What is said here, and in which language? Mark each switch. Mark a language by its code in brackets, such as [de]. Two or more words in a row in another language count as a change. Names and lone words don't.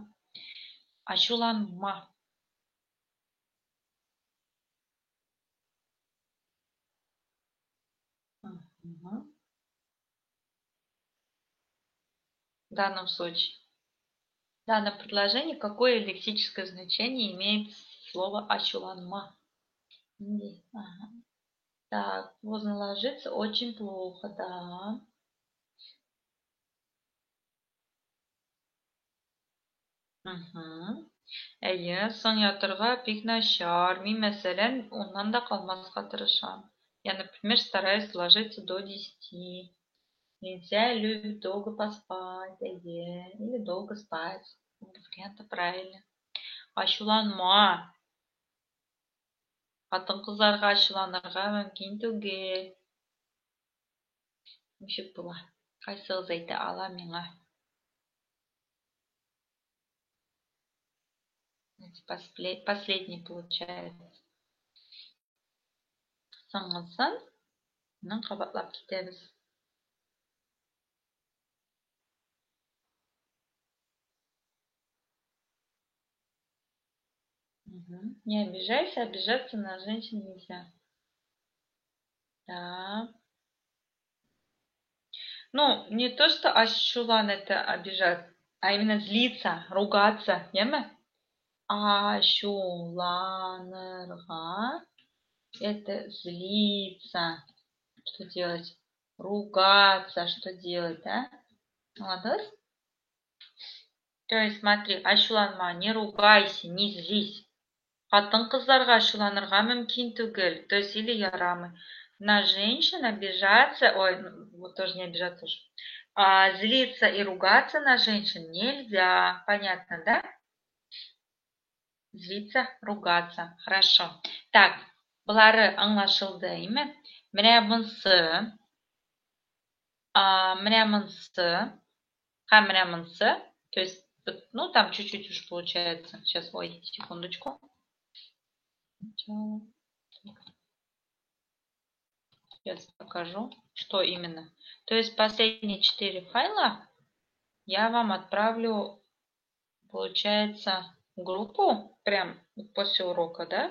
[tt] Ашуланма. Мгм. [ru] В данном случае. В данном предложении какое лексическое значение имеет слово ашуланма? Ага. Так, поздно ложиться очень плохо, да. Мгм. [tt] Әйе, соң ятырга бик начар. Мин, мәсәлән, оннан да калмаска тырышам. [ru] Я, например, стараюсь ложиться до 10. Нельзя любит долго поспать, әйе, или долго спать. Оба варианта правильно. [tt] Ачуланма. Хатын-кызларга ачуланырга мөмкин түгел. Ничек була? Кайсыгыз әйтә ала миңа? [ru] Последний получается. [tt] Соңгысын мынан кабатлап китәбез. [ru] Не обижайся, обижаться на женщин нельзя. Да. Ну, не то, что ашулан это обижать, а именно злиться, ругаться, яма? Ашуланырга это злиться. Что делать? Ругаться, что делать, да? Молодец? То есть смотри, ашуланма, не ругайся, не злись. [tt] Хатын-кызларга ашуланырга мөмкин түгел. [ru] То есть или ярамый. На женщин обижаться, ой, вот тоже не обижаться уже. Злиться и ругаться на женщин нельзя. Понятно, да? Злиться, ругаться. Хорошо. Так, [tt] булары аңлашылды, име? Менә монсы, менә монсы, һәм менә монсы. [ru] То есть, ну, там чуть-чуть уж получается. Сейчас, ой, секундочку. Сейчас покажу, что именно. То есть последние 4 файла я вам отправлю, получается, в группу, прям после урока, да?